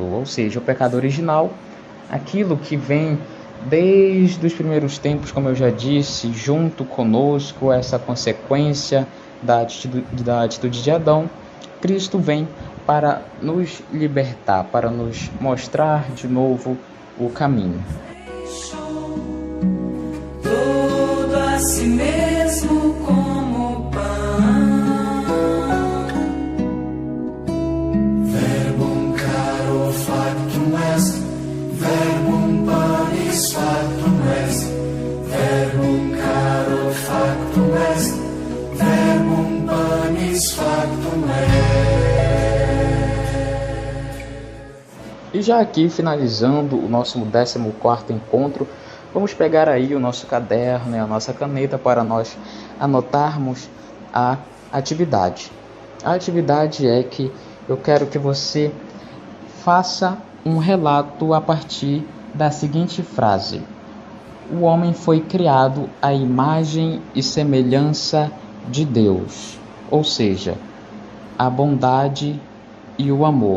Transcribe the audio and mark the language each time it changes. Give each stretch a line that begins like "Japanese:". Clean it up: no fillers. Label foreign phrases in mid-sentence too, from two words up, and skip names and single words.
Portuguese: Ou seja, o pecado original, aquilo que vem desde os primeiros tempos, como eu já disse, junto conosco, essa consequência da atitude de Adão, Cristo vem para nos libertar, para nos mostrar de novo o caminho. Todo a si mesmo como pão,
Latin: verbum caro factum est, verbum panis factum est, verbum caro factum est, verbum panis factum est.
Portuguese: E já aqui, finalizando o nosso 14º encontro, vamos pegar aí o nosso caderno e a nossa caneta para nós anotarmos a atividade. A atividade é que eu quero que você faça um relato a partir da seguinte frase: o homem foi criado à imagem e semelhança de Deus, ou seja, a bondade e o amor.